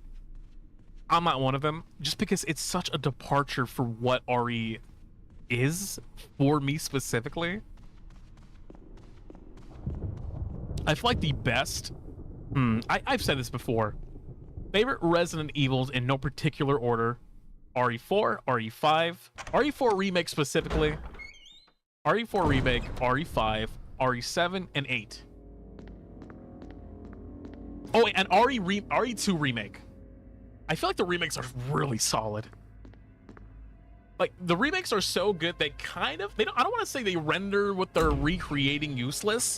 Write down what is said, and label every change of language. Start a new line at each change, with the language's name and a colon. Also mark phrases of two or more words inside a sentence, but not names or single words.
English: I'm not one of them, just because it's such a departure for what RE is for me specifically. I feel like the best. I've said this before. Favorite Resident Evils in no particular order: RE4, RE5, RE4 remake specifically, RE4 remake, RE5, RE7, and 8. Oh, and RE2 remake. I feel like the remakes are really solid. Like, the remakes are so good they kind of, I don't want to say they render what they're recreating useless.